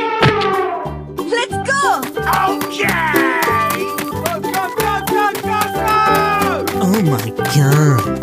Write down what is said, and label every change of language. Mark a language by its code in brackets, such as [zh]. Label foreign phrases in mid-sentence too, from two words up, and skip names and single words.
[en] Let's go! Okay! Go, go, go, go, go, go! Oh my god!